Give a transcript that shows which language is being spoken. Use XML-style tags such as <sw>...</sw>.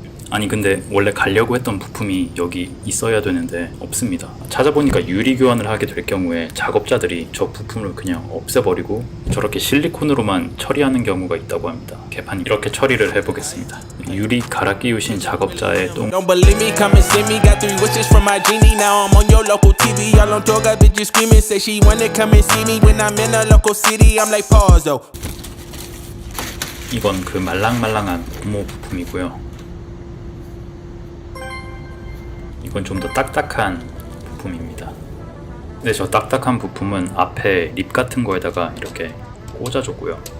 <ko>아니 근데 원래 가려고 했던 부품이 여기 있어야 되는데 없습니다. 찾아보니까 유리 교환을 하게 될 경우에 작업자들이 저 부품을 그냥 없애버리고 저렇게 실리콘으로만 처리하는 경우가 있다고 합니다. 개판 이렇게 처리를 해보겠습니다. 유리 갈아 끼우신 작업자의 똥.</ko> <en>Don't believe me, come and see me. Got 3 wishes from my genie. Now I'm on your local TV. All on tour, got bitches screaming. Say she wanna come and see me when I'm in a local city. I'm like, pause though.</en> <ko>이건 그 말랑말랑한 고무 부품이고요. 이건 좀 더 딱딱한 부품입니다. 근데 저 딱딱한 부품은 앞에 립 같은 거에다가 이렇게 꽂아줬고요.</ko>